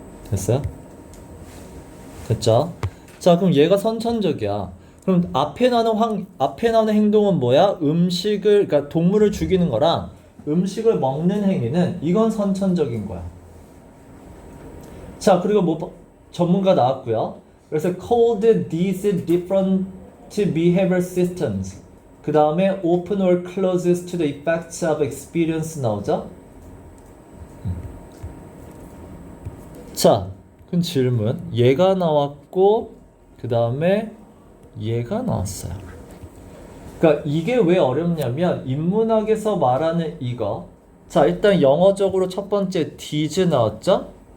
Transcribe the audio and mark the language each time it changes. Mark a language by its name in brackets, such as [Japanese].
[Korean] 됐어요? 됐죠? 자, 그럼 얘가 선천적이야. 그럼 앞에 나오는 행동은 뭐야? 그러니까 동물을 죽이는 거랑 음식을 먹는 행위는 이건 선천적인 거야. 자, 그리고 뭐 전문가 나왔고요. 그래서 [English] called these different behavior systems. [Korean] 그 다음에 [English] open or closes to the effects of experience 나오죠? [Korean] 자, 그럼 질문. 얘가 나왔고 그 다음에 얘가 나왔어요. 그러니까 이게 왜 어렵냐면 인문학에서 말하는 이거. 자, 일단 영어적으로 첫 번째 did 나왔죠?